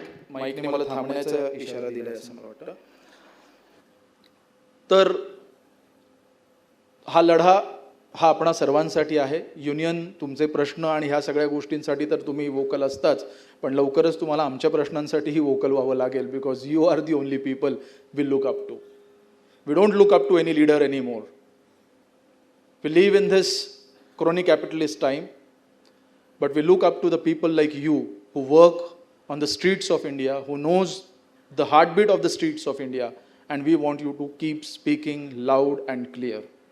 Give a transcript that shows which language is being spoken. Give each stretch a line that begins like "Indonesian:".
Marathi: माईकने मला थांबण्याचा इशारा दिलाय असं मला वाटतं. तर हा लढा हा आपणा सर्वांसाठी आहे. युनियन, तुमचे प्रश्न आणि ह्या सगळ्या गोष्टींसाठी तर तुम्ही वोकल असताच, पण लवकरच तुम्हाला आमच्या प्रश्नांसाठीही वोकल व्हावं लागेल.
English: Because you are the only people we look up to. We don't look up to any leader any more. We live in this crony capitalist time, but we look up to the people like you who work on the streets of India, who knows the heartbeat of the streets of India, and we want you to keep speaking loud and clear.